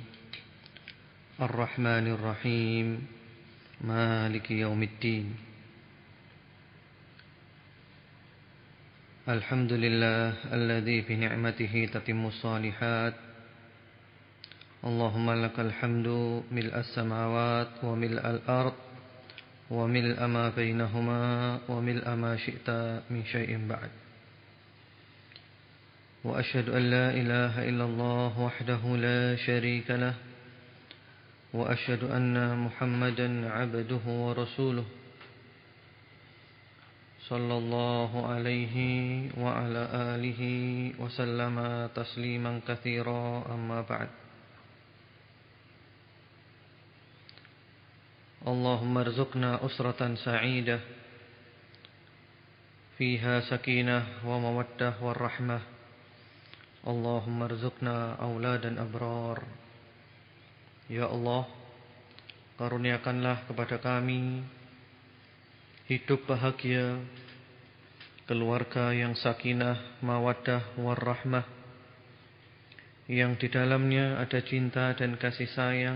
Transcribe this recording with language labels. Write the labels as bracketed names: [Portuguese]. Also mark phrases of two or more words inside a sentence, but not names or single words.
[Arabic] الرحمن الرحيم. مالك يوم الدين. الحمد لله الذي بنعمته تتم الصالحات. اللهم لك الحمد ملء السماوات وملء الأرض وملء ما بينهما وملء ما شئت من شيء بعد. وأشهد أن لا إله إلا الله وحده لا شريك له وأشهد أن محمدا عبده ورسوله صلى الله عليه وعلى آله وسلم تسليما كثيرا، أما بعد. اللهم ارزقنا أسرة سعيدة فيها سكينة ومودة ورحمة. اللهم ارزقنا أولادا أبرارا. [Indonesian] Ya Allah, karuniakanlah kepada kami hidup bahagia, keluarga yang sakinah, [Arabic] مودة ورحمة, [Indonesian] yang di dalamnya ada cinta dan kasih sayang.